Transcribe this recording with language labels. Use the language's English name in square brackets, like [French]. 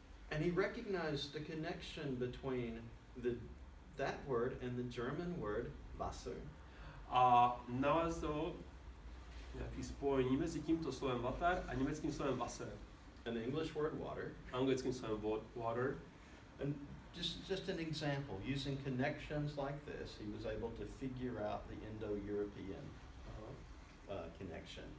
[English] And he recognized the connection between that word and the German word [German] Wasser. [Czech] A nalezl nějaký spojení mezi tímto slovem water a německým slovem Wasser. [English] An English word water. [Czech] Anglickým slovem water. [English] And just an example, using connections like this, he was able to figure out the Indo-European connection.